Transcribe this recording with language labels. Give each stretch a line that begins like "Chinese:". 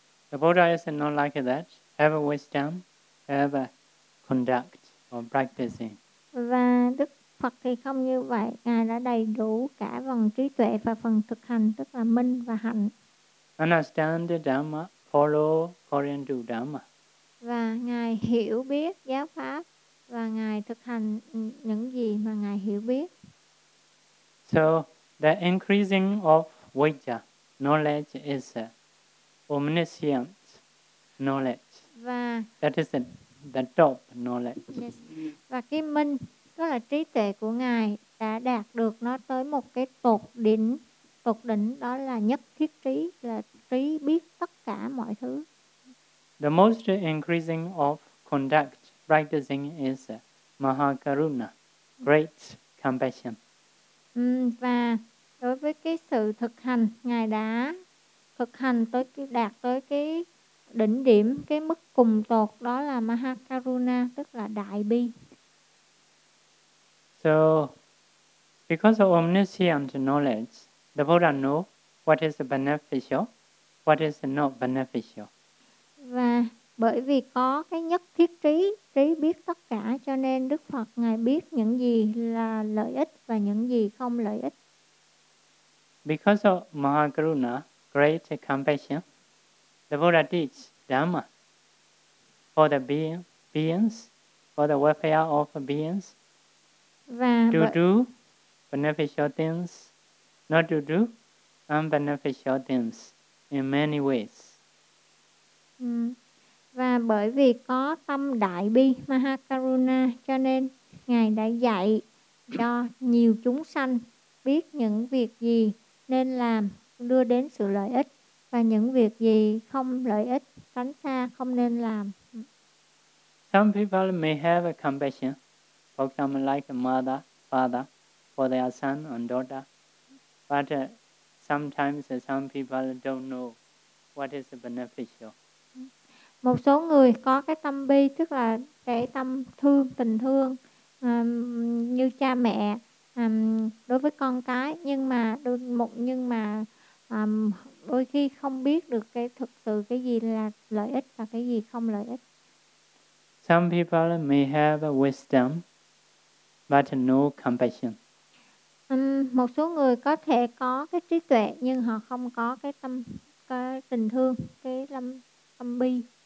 English: The Buddha is not like that. Have a wisdom, have a conduct or practicing.
Vietnamese: Và Đức Phật thì không như vậy. Ngài đã đầy đủ cả phần trí tuệ và phần thực hành, tức là minh và hạnh.
English: Understand the Dhamma, follow according to Dhamma.
Vietnamese: Và Ngài hiểu biết giáo pháp, và Ngài thực hành những gì mà Ngài hiểu biết.
English: So, the increasing of Vajja knowledge is omniscient knowledge.
Vietnamese: Và
English: that is the top knowledge. Yes.
Vietnamese: Và cái minh, tức là trí tuệ của Ngài đã đạt được nó tới một cái tột đỉnh, đó là nhất thiết trí, là trí biết tất cả mọi thứ.
English: The most increasing of conduct practicing is Mahakaruna, great compassion.
Vietnamese: Và đối với cái sự thực hành, Ngài đã thực hành đạt tới cái đỉnh điểm, cái mức cùng tột, đó là Mahakaruna, tức là đại bi.
English: So, because of omniscient knowledge, the Buddha knows what is beneficial, what is not beneficial.
Vietnamese: Và bởi vì có cái nhất thiết trí, trí biết tất cả, cho nên Đức Phật Ngài biết những gì là lợi ích và những gì không lợi ích.
English: Because of Mahakaruna, great compassion, the Buddha teaches Dhamma for the beings, for the welfare of beings, to do beneficial things, not to do unbeneficial things in many ways.
Vietnamese: Và bởi vì có tâm đại bi Mahakaruna, cho nên Ngài đã dạy cho nhiều chúng sanh biết những việc gì nên làm đưa đến sự lợi ích, và những việc gì không lợi ích, tránh xa, không nên làm.
English: Some people may have a compassion for some like mother, father, for their son and daughter. But sometimes some people don't know what is beneficial.
Vietnamese: Một số người có cái tâm bi, tức là cái tâm thương, tình thương như cha mẹ đối với con cái, nhưng mà đôi khi không biết được cái thực sự cái gì là lợi ích và cái gì không lợi ích.
English: Some people may have wisdom but no compassion.
Vietnamese: Một số người có thể có cái trí tuệ nhưng họ không có cái tâm, cái tình thương, cái tâm bi.